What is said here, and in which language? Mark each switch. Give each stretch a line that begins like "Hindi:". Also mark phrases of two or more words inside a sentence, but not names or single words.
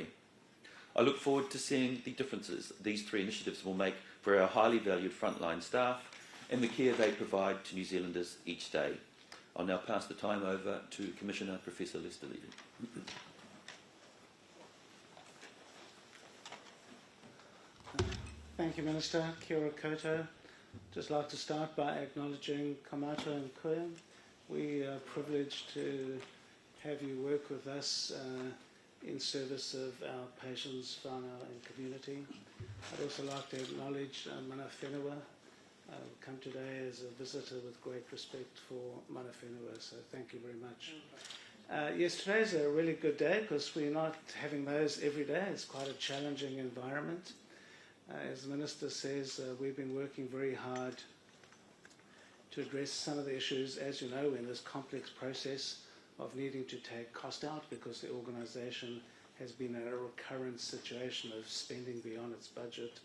English: I look forward to seeing the differences these 3 initiatives will make for our highly valued frontline staff and the care they provide to New Zealanders each day. I'll now pass the time over to Commissioner Professor Lester Levy. Thank you, Minister.
Māori: Kia ora koutou.
English: Just like to start by acknowledging Kaumata and Kuya. We are privileged to have you work with us in service of our patients, whānau and community. I'd also like to acknowledge
Māori: mana whenua.
English: Come today as a visitor with great respect for
Māori: mana whenua,
English: so thank you very much. Yes, today's a really good day because we're not having those every day. It's quite a challenging environment. As the Minister says, we've been working very hard to address some of the issues, as you know, in this complex process of needing to take cost out because the organisation has been in a recurrent situation of spending beyond its budget.